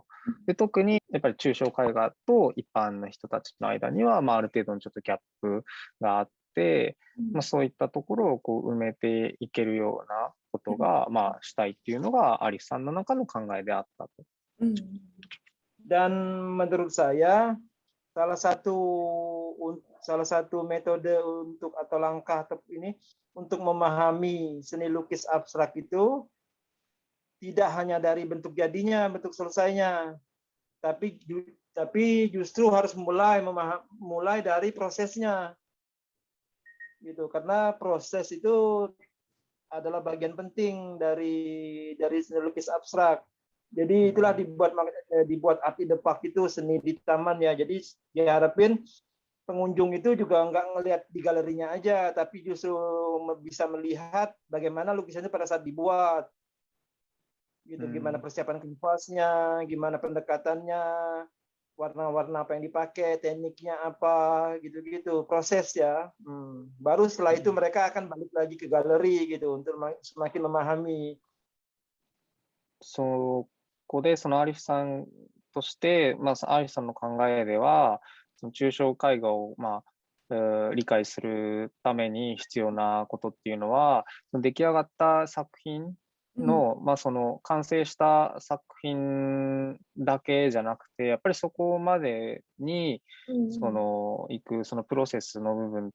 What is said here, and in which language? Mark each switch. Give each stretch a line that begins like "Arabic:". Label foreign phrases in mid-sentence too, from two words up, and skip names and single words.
Japanese: で、特にやっぱり抽象絵画と一般の人たちの間には、まあ、ある程度のちょっとギャップがあって、まあ、そういったところをこう埋めていけるようなことが、まあ、したいっていうのがアリスさんの中の考えであったと。
Indonesian: Dan menurut saya salah satu metode untuk atau langkah ini untuk memahami seni lukis abstrak itu tidak hanya dari bentuk jadinya, bentuk selesainya, tapi justru harus mulai dari prosesnya, gitu. Karena proses itu adalah bagian penting dari seni lukis abstrak. Jadi itulah dibuat
English: art in the park
Indonesian: itu, seni di taman ya. Jadi diharapin pengunjung itu juga nggak ngelihat di galerinya aja, tapi justru bisa melihat bagaimana lukisan itu pada saat dibuat. Gitu, gimana persiapan kanvasnya, gimana pendekatannya, warna-warna apa yang dipakai, tekniknya apa, gitu-gitu, proses ya. Baru setelah itu mereka akan balik lagi ke galeri gitu untuk semakin memahami.
Japanese: そこでそのアリフさんとして、まあ、アリフさんの考えでは、その抽象絵画を、まあ、理解するために必要なことっていうのは、出来上がった作品の、まあ、その完成した作品だけじゃなくて、やっぱりそこまでにその行くそのプロセスの部分